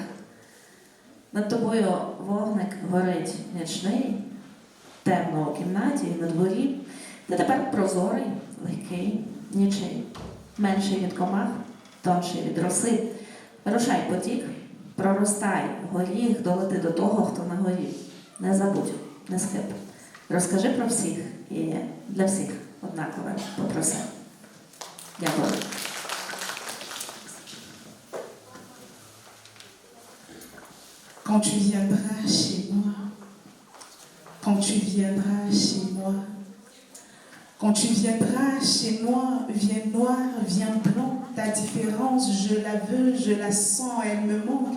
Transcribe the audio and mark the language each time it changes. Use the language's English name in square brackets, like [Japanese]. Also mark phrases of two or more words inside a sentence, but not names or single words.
[Ukrainian] Над тобою вогник горить нічний, темно у кімнаті і на дворі, ти тепер прозорий, легкий, нічий, менший від комах, тонший від роси. Рушай потік, проростай горіх, долети до того, хто на горі. Не забудь, не схиб. Розкажи про всіх і для всіх однакове попроси. Дякую. [French] Quand tu viendras chez moi, quand tu viendras chez moi, quand tu viendras chez moi, viens noir, viens blanc, ta différence, je la veux, je la sens, elle me manque.